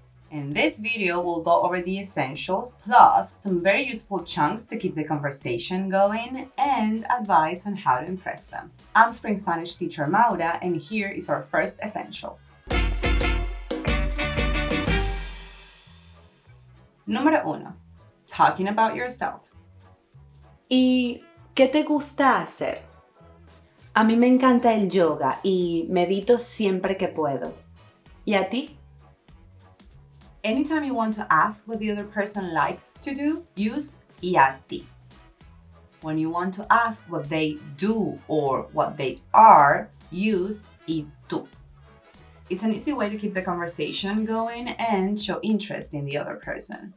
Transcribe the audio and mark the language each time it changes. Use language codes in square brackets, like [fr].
[en] In this video, we'll go over the essentials, plus some very useful chunks to keep the conversation going, and advice on how to impress them. I'm Spring Spanish teacher Maura, and here is our first essential. Número 1. Talking about yourself. [es] ¿Y qué te gusta hacer? A mí me encanta el yoga y medito siempre que puedo. ¿Y a ti? [en] Anytime you want to ask what the other person likes to do, use [es] y a ti. [en] When you want to ask what they do or what they are, use [es] y tú. [en] It's an easy way to keep the conversation going and show interest in the other person.